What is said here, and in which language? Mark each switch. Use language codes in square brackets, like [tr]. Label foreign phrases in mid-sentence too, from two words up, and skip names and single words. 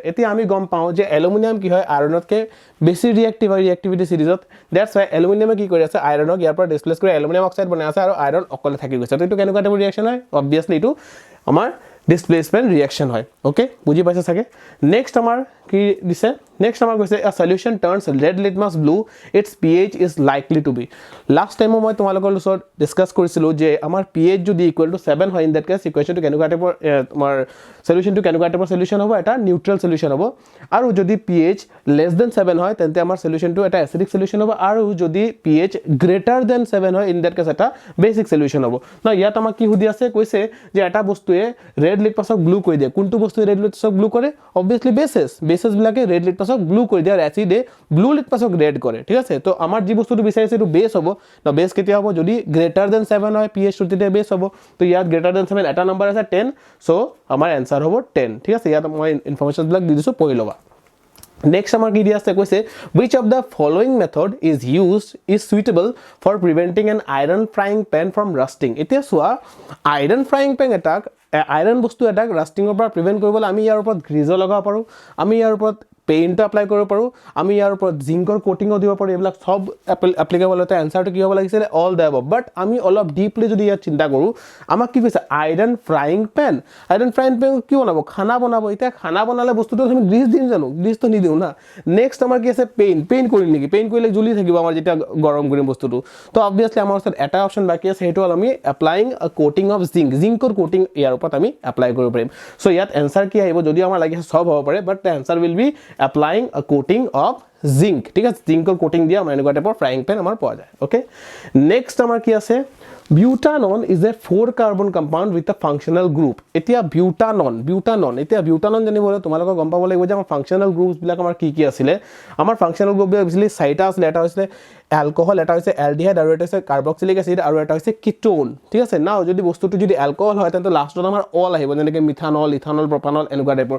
[as] এতিয়া আমি গম পাও যে এলুমিনিয়াম কি হয় আইৰণতকে বেছি ৰিঅ্যাক্টিভ হয় [en] reactivity series. that's why [as] এলুমিনিয়ামে কি কৰি আছে আইৰণক ইয়াৰ পৰা ডিসপ্লেস কৰি [en] aluminium oxide [as] বনাই আছে আৰু আইৰণ অকলে থাকি গৈছে। তো এটো কেনেকুৱা [en] type reaction [as] হয় অবভিয়াসলি এটো আমাৰ [en] displacement reaction [as] হয়। ওকে বুজি পাইছা সাগে। নেক্সট আমাৰ কি দিছে নেক্সট আমাৰ কৈছে [en] a solution turns red litmus blue its pH is likely to be। [as] লাষ্ট টাইম মই তোমালোকৰ লগত ডিসকাস কৰিছিলো যে আমাৰ pH যদি [en] equal to 7 [as] হয় [en] in that case [as] ইকুৱেশ্যনটো কেনেকুৱা টাইপৰ তোমাৰ সলিউশনটো কেনেকুৱা টাইপৰ সলিউশন হ'ব এটা [en] neutral solution [as] হ'ব। আৰু যদি [en] pH less than 7 [as] হয় তেন্তে আমাৰ সলিউশনটো এটা [en] acidic solution [as] হ'ব আৰু যদি [en] pH greater than 7 [as] হয় [en] in that case [as] এটা [en] basic solution [as] হ'ব। না ইয়াত আমাক কি সুধি আছে কৈছে যে এটা বস্তুৱে [en] red litmus blue [as] কৰি দিয়ে। কোনটো বস্তুৱে [en] red litmus blue [as] কৰে [en] obviously bases [as] বিলাকে [en] red litmus blue [as] কৰি দিয়ে আৰু এসিডে [en] blue litmus red [as] কৰে। ঠিক আছে তো আমাৰ যি বস্তুটো বিচাৰিছে এটো বেস হ'ব না বেস কেতিয়া হ'ব যদি [en] greater than 7 [as] হয় pH টো তেতিয়া বেস হ'ব। তো ইয়াত [en] greater than 7 [as] এটা নম্বৰ আছে 10 সো আমাৰ आंसर হ'ব 10। ঠিক আছে ইয়াত মই ইনফৰমেশনস বিলাক দি দিছো পঢ়ি লবা। [en] Next [as] আমাৰ কি দিয়া আছে কৈছে [en] which of the following method is suitable for preventing an iron frying pan from rusting। [as] এতিয়া চোৱা [en] iron frying pan [as] এটাক আইৰণ বস্তু এটাক ৰাস্টিংৰ পৰা প্ৰিভেন্ট কৰিবলৈ আমি ইয়াৰ ওপৰত গ্ৰিজ লগাব পাৰো আমি ইয়াৰ ওপৰত [en] paint apply [as] কৰিব পাৰো আমি ইয়াৰ ওপৰত জিংকৰ কোটিং দিব পাৰো এইবিলাক সব এপ্লিকেবল হয়। আনসাৰটো কি হ'ব লাগিছিল [en] all the above. [as] বাট আমি অলপ ডিপলি যদি ইয়াত চিন্তা কৰো আমাক কি কৈছে [en] iron frying pan [as] কি বনাব খানা বনাব। এতিয়া খানা বনালে বস্তুটো আমি গ্ৰিজ দিম জানো গ্ৰিজটো নিদিও না। নেক্সট আমাৰ কি আছে পেইন্ট কৰিম নেকি পেইন্ট কৰিলে জ্বলি থাকিব আমাৰ যেতিয়া গৰম কৰিম বস্তুটো। তো অবভিয়াসলি আমাৰ ওচৰত এটা অপচন বাকি আছে হেটো হল আমি [en] applying a coating of zinc [as] কোটিং ইয়াৰ ওপৰত আমি এপ্লাই কৰিব পাৰিম। সো ইয়াত আনসাৰ কি আহিব যদি আমাৰ লাগিছে সব হ'ব পাৰে [en] but the answer will be applying a coating of zinc। [as] ঠিক আছে [en] zinc coating [as] দিয়া আমাৰ এনেকুৱা টাইপৰ [en] frying pan [as] আমাৰ পোৱা যায়। [en] ওকে নেক্সট [as] আমাৰ কি আছে [en] butanol is a 4 carbon compound with a functional group। [as] এতিয়া butanol এতিয়া butanol জানিবলৈ তোমালোকক গম পাব লাগিব যে আমাৰ [en] functional groups [as] বিলাক আমাৰ কি আছিল। আমাৰ [en] functional group [as] বিলাক বেছিলি চাৰিটা আছিল। এটা হৈছে অ্যালকোহল এটা হৈছে এলডিহাইড আৰু এটা হৈছে [en] carboxylic acid [as] আৰু এটা হৈছে কিটোন। ঠিক আছে নাও যদি বস্তুটো যদি অ্যালকোহল হয় তেন্তে লাষ্টত আমাৰ অল আহিব যেনেকৈ মিথানল ইথানল প্ৰপানল এনেকুৱা টাইপৰ।